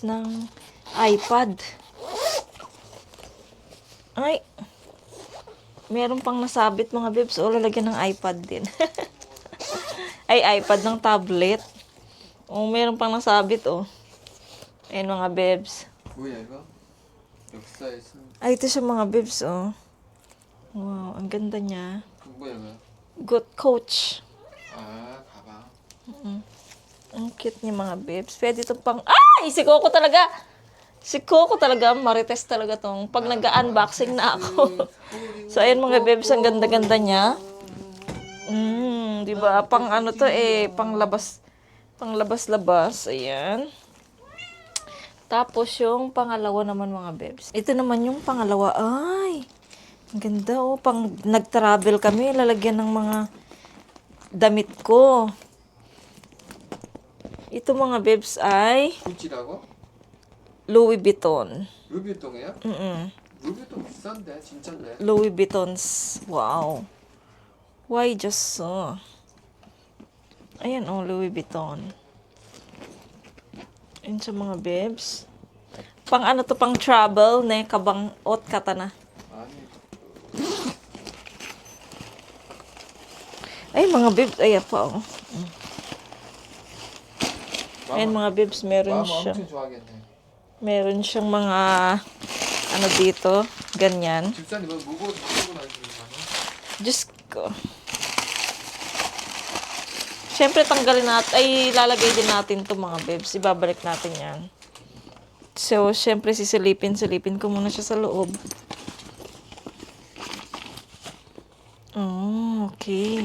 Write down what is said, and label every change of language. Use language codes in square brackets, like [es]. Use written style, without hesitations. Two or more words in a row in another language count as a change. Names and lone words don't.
[tl] Ng iPad. Ay! Meron pang nasabit mga bebs. O, lalagyan ng iPad din. Ay, iPad ng tablet. O, meron pang nasabit o. Ayun mga bebs. [ko] 뭐야 이거? 역사에서 [tl] Ay, ito siya mga bebs, oh. Wow, ang ganda niya. [ko] 뭐야 이거? [en] Good Coach. [ko] 아 가방. [tl] Ang cute niya mga bebs. Pwede ito pang... Ay! Si Coco talaga! Si Coco talaga, marites talaga tong pag nag-unboxing na ako. So, ayun mga bebs, ang ganda-ganda niya. Di ba? Pang ano to eh, pang labas-labas. Ayan. Tapos yung pangalawa naman mga bebs. Ito naman yung pangalawa. Ay, ang ganda oh. Pang nag-travel kami, lalagyan ng mga damit ko. Ito mga bebs ay [ko] 구찌라고? Louis Vuitton. 루비통이야? Mm-mm. 루비통 비싼데 진짠데. [en] Louis Vuittons. Wow. Why just so? [tl] Ayan oh, Louis Vuitton. Ayan sa mga bebs. Pang ano to, pang travel, ne, kabang ot kata na. [ko] 아니 [tl] Ay, mga bebs, ay pa oh. Ayan mga bebs, meron [ko] 마음 [tl] siya. [ko] 엄청 좋아하겠네. [tl] Meron siyang mga, ano dito, ganyan. [ko] 집사님 뭐 무거워서 들고 다니시는 거 아니야? [tl] Diyos ko. Siyempre, tanggalin natin, ay lalagay din natin to mga bebs. Ibabalik natin yan. So, siyempre, silipin ko muna siya sa loob. Oh, okay.